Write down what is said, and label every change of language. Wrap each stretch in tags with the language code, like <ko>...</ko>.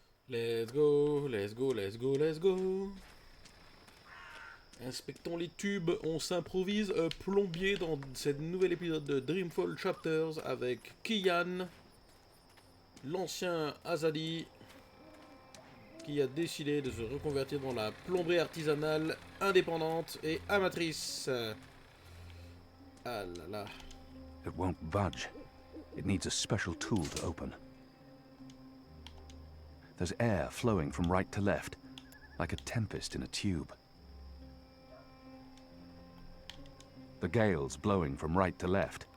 <en>Let's go, let's go, let's go, let's go.</en> <fr>Inspectons les tubes, on s'improvise plombier dans cet nouvel épisode de Dreamfall Chapters avec Kian, l'ancien Azadi, qui a décidé de se reconvertir dans la plomberie artisanale indépendante et amatrice. Ah là là.</fr> <en>It won't budge. It needs a special tool to open. There's air flowing from right to left, like a tempest in a tube. The gale's blowing from right to left.</en>